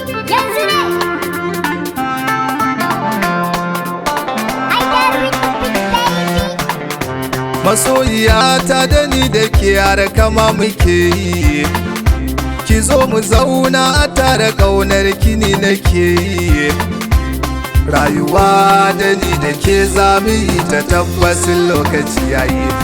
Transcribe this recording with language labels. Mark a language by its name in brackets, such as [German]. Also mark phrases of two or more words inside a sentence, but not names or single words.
[Hausa] Yanzu ne. [English] I get rich, big baby. [Hausa] Masoyiya ta da ni da ke har kama muke yi. Ki zo mu zauna a tare, ƙaunar ki ni nake yi. Rayuwa da ni da ke za mu yi ta, tabbasin lokaci ya yi.